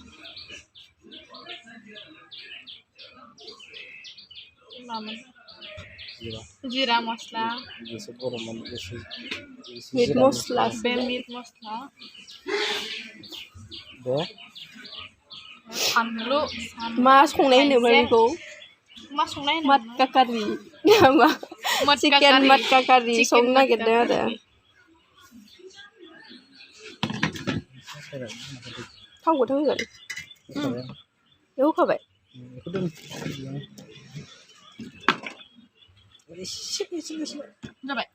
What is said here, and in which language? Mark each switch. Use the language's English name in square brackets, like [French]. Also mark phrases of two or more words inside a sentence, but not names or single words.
[Bodo] Jira mosla. Meat mosla. Meat mosla. Sanlu. मा संनाय होनो बेखौ मा संनाय होनो matkha curry मा chicken matkha curry संनो नागिरदों आरो थाव गोथां होगोन बेयाव होखाबाय जाबाय